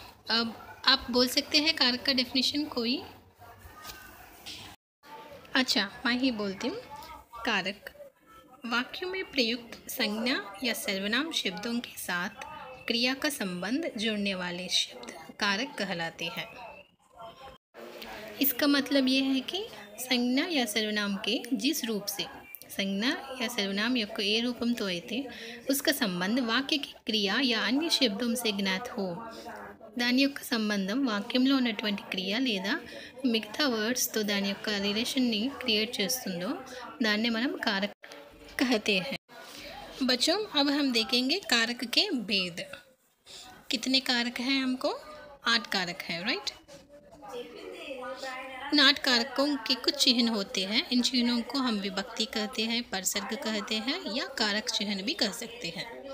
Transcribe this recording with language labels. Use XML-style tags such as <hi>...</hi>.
<hi>अब आप बोल सकते हैं कारक का डेफिनेशन कोई? अच्छा, मैं ही बोलती हूँ। कारक वाक्यों में प्रयुक्त संज्ञा या सर्वनाम शब्दों के साथ क्रिया का संबंध जोड़ने वाले शब्द कारक कहलाते हैं। इसका मतलब ये है कि संज्ञा या सर्वनाम</hi> <te>के जिस रूप से संज्ञा या सर्वनाम యొక్క ఏ రూపంతో అయితే उसका సంబంధం వాక్య క్రియ या अन्य శబ్దం से జ్ఞాత हो, దాని యొక్క సంబంధం వాక్యంలో ఉన్నటువంటి క్రియ లేదా మిగతా వర్డ్స్తో దాని యొక్క రిలేషన్ని క్రియేట్ చేస్తుందో దాన్నే మనం</te> <hi>कारक कहते हैं। बच्चों, अब हम देखेंगे कारक के भेद। कितने कारक हैं? हमको 8 कारक हैं, राइट। इन 8 कारकों के कुछ चिन्ह होते हैं। इन चिन्हों को हम विभक्ति कहते हैं, परसर्ग कहते हैं या कारक चिन्ह भी कह सकते हैं।</hi>